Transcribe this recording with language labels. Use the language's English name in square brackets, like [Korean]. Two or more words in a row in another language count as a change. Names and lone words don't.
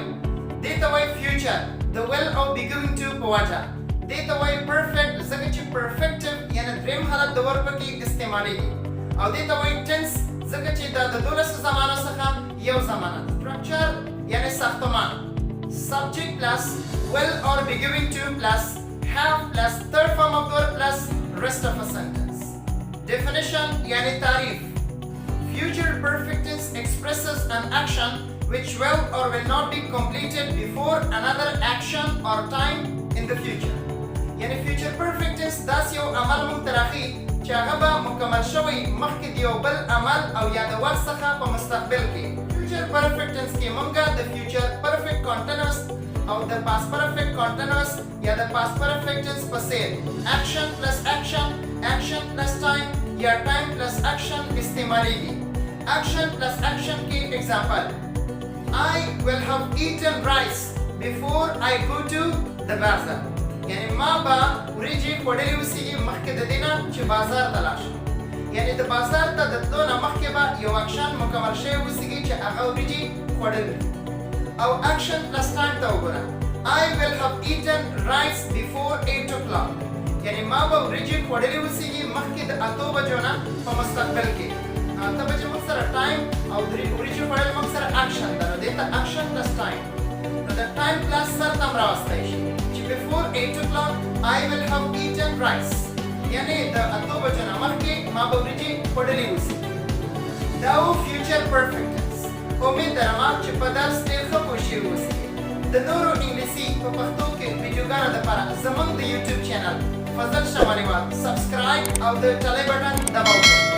[Pashto] دې ته وایي فیوچر د ویل او [English] be going to [Pashto] په وجه. دې ته وایي پرفیکټ ځکه چې پرفیکټیو یعنې دریم حالت د ورب کې استعمالیږي. او دې ته وایي ټنس ځکه چې دا د 12 زمانو څخه یو زمانه ده. سټرکچر یعنې ساختمان. [English] Subject plus will or be given to plus have plus third form of the verb plus rest of a sentence. [Pashto] Definition یعنې تعریف. [English] Future perfect tense expresses an action which will or will not be completed before another action or time in the future. [Pashto] Yani [English] future perfect tense [Pashto] داس یو عمل متراخی چې هغه به مکمل شوی مخکې د یو بل عمل او یا د وخت څخه په مستقبل کې. [English] future perfect tense [Pashto] کې مونږه د [English] future perfect continuous [Pashto] او د [English] past perfect continuous [Pashto] یا د [English] past perfect tense [Pashto] په څیر [English] action plus action, action plus time یا time plus action [Pashto] استعمالیږي. [English] action plus action کې example I will have eaten rice before I go to the bazaar. [Pashto] یعنی ما به وریجې خوړلې اوسېږي مخکې د دې نه چې بازار ته لاړ شم. یعنې د بازار ته د تلو نه مخکې به یو اکشن مکمل شوی اوسېږي چې هغه وریجې خوړل. [English] او action plus time [Pashto] ته وګوره [English] I will have eaten rice before 8 o'clock. [Pashto] یعنې ما به وریجې خوړلې اوسېږي مخکې د 8 بجو نه په مستقبل کې. 8 بجې موږ سره ټایم او وریجې خوړل موږ سره اکشن ده. نو دې ته [English] action plus time. [Pashto] نو د [English] time plus [Pashto] سر ته هم راوستی شي چې [English] before 8 o'clock I will have eaten rice. [Pashto] یعنی د 8 بجو نه مخکې ما به وریجې خوړلې اوسېږي. دا و [English] future perfect tense. [Pashto] امید لرم چې په درس ډېر ښه پوه شوي اوسئ. د نورو انګلیسي په پښتو کې ویډیوګانو لپاره زموږ د یوټیوب چینل فضل شمالیوال سبسکرایب او د ټلی بټن دباو کړئ.